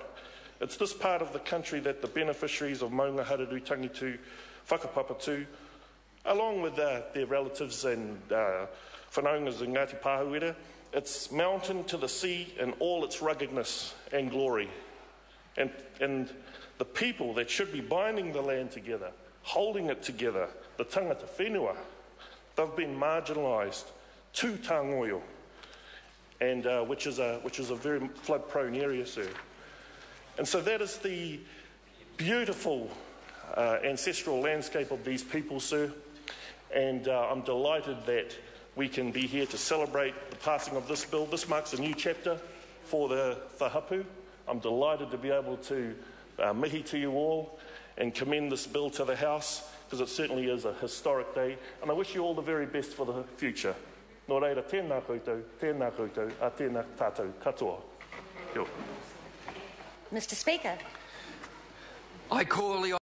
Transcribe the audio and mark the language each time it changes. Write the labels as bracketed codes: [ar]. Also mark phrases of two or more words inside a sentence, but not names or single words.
[en] It's this part of the country that the beneficiaries of Maungaharuru Tangitu whakapapatu, along with their relatives and whanaungas in Ngāti Pāhuera, it's mountain to the sea in all its ruggedness and glory. And the people that should be binding the land together, holding it together, the [mi] tangata whenua, [en] they've been marginalised to Tangoio, and which is a very flood-prone area, sir. And so that is the beautiful ancestral landscape of these people, sir. And I'm delighted that we can be here to celebrate the passing of this bill. This marks a new chapter for the Hapu. I'm delighted to be able to mihi to you all and commend this bill to the House, because it certainly is a historic day. And I wish you all the very best for the future. [mi] Nō reira, tēnā koutou, a tēnā tātou katoa. Kia ora. [en] Mr. Speaker. I call the